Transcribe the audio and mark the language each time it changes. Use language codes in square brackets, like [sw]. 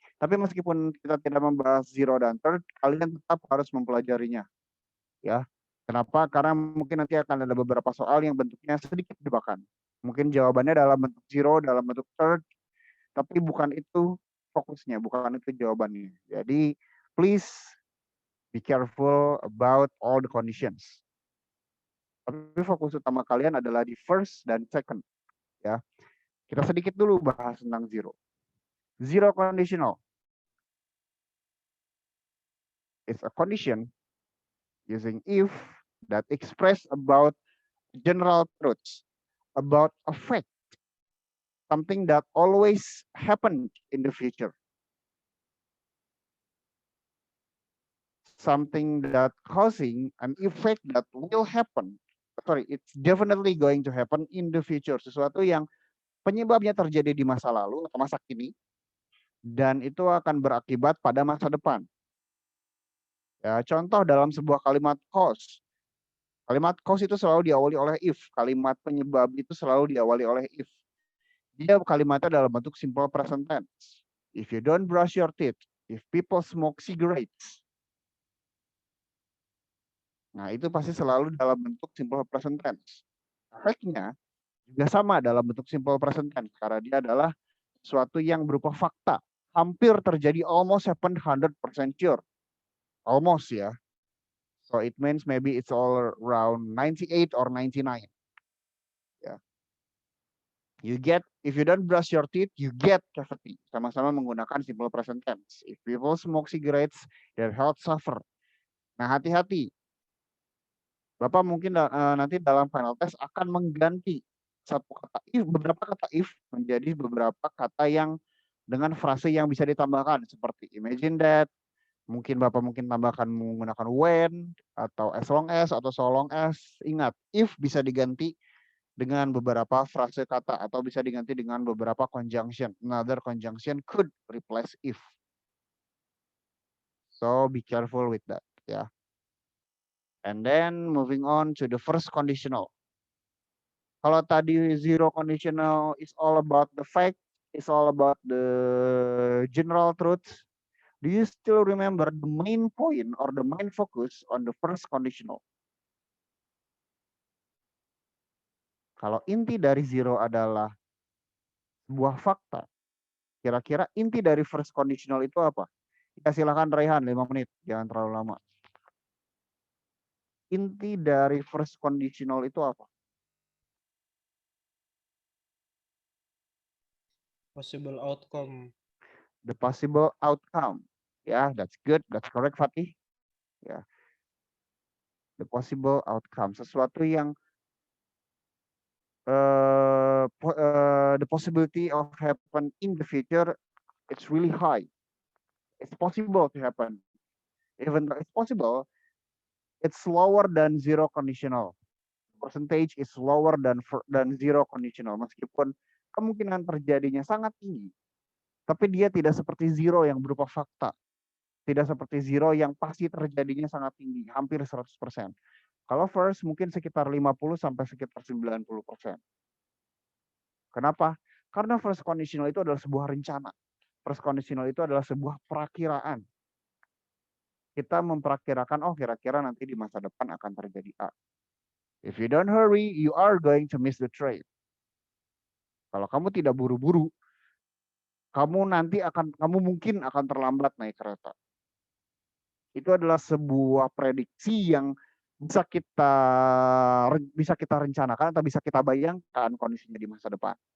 [id] Tapi meskipun kita tidak membahas 0 dan third, kalian tetap harus mempelajarinya. Ya. Kenapa? Karena mungkin nanti akan ada beberapa soal yang bentuknya sedikit jebakan. Mungkin jawabannya dalam bentuk 0, dalam bentuk third, tapi bukan itu fokusnya, bukan itu jawabannya. [en] Jadi, please be careful about all the conditions. [id] Tapi fokus utama kalian adalah di first dan second. Ya. Kita sedikit dulu bahas tentang 0. 0 conditional. [en] It's a condition using if that express about general truths, about a fact, something that always happened in the future. something that causing an effect that will happen. Sorry, it's definitely going to happen in the future. [id] Sesuatu yang penyebabnya terjadi di masa lalu atau masa kini, dan itu akan berakibat pada masa depan. Ya, contoh dalam sebuah kalimat cause. Kalimat cause itu selalu diawali oleh if. Kalimat penyebab itu selalu diawali oleh if. Dia kalimatnya dalam bentuk simple present tense. [en] If you don't brush your teeth, if people smoke cigarettes. [id] Nah, itu pasti selalu dalam bentuk simple present tense. Efeknya juga sama dalam bentuk simple present tense karena dia adalah sesuatu yang berupa fakta. Hampir terjadi, [en] almost happened 100% sure. Almost ya. So it means maybe it's all around 98 or 99. Yeah. You get, if you don't brush your teeth, you get cavity. [id] Sama-sama menggunakan simple present tense. [en] If people smoke cigarettes, their health suffer. [id] Nah, hati-hati. Bapak mungkin nanti dalam final test akan mengganti satu kata if, beberapa kata if menjadi beberapa kata yang dengan frase yang bisa ditambahkan seperti imagine that, mungkin Bapak tambahkan menggunakan when atau as long as atau so long as. Ingat, if bisa diganti dengan beberapa frase kata atau bisa diganti dengan beberapa conjunction. [en] Another conjunction could replace if. So be careful with that, ya. And then moving on to the first conditional. [id] Kalau tadi [en] zero conditional is all about the fact, is all about the general truth. Do you still remember the main point or the main focus on the first conditional? [id] Kalau inti dari zero adalah sebuah fakta, kira-kira inti dari first conditional itu apa? Ya, silakan Raihan 5 menit, jangan terlalu lama. Inti dari first conditional itu apa? [en] Possible outcome. The possible outcome. Yeah, that's good. That's correct, Fatih. Yeah. The possible outcome. [id] Sesuatu yang [en] the possibility of happen in the future, it's really high. It's possible to happen. Even though it's possible, it's lower than zero conditional. Percentage is lower than zero conditional. [id] Meskipun kemungkinan terjadinya sangat tinggi, tapi dia tidak seperti zero yang berupa fakta. Tidak seperti zero yang pasti terjadinya sangat tinggi, hampir 100%. Kalau first mungkin sekitar 50 sampai sekitar 90%. Kenapa? Karena first conditional itu adalah sebuah rencana. First conditional itu adalah sebuah perakiraan. Kita memperakirakan, oh kira-kira nanti di masa depan akan terjadi A. [en] If you don't hurry, you are going to miss the train. [id] Kalau kamu tidak buru-buru, kamu mungkin akan terlambat naik kereta. Itu adalah sebuah prediksi yang bisa kita rencanakan atau bisa kita bayangkan kondisinya di masa depan.